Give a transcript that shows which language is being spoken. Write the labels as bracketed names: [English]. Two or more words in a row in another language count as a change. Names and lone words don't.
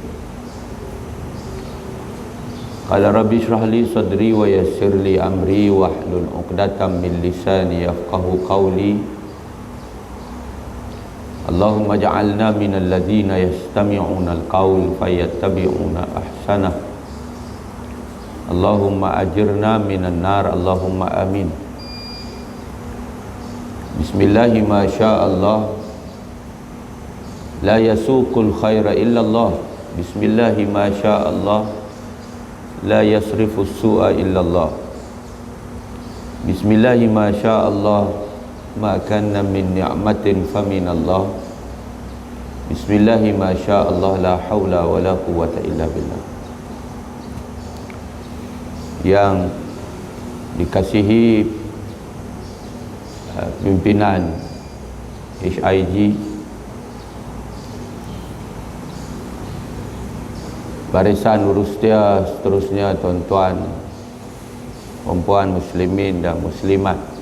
[Arabic] قال رب اشرح لي صدري ويسر لي أمري واحلل عقدة من لساني يفقهوا قولي. اللهم اجعلنا من الذين يستمعون القول فيتبعون أحسنه. اللهم أجرنا من النار، اللهم آمين. بسم الله ما شاء الله، لا يسوق الخير إلا الله. بسم الله ما شاء الله، لا يصرف السوء إلا الله. بسم الله ما شاء الله، ما كان من نعمة فمن الله. بسم الله ما شاء الله، لا حول ولا قوة إلا بالله. [Malay] Yang dikasihi pimpinan HIG, barisan urustia seterusnya, tuan-tuan, perempuan muslimin dan muslimat,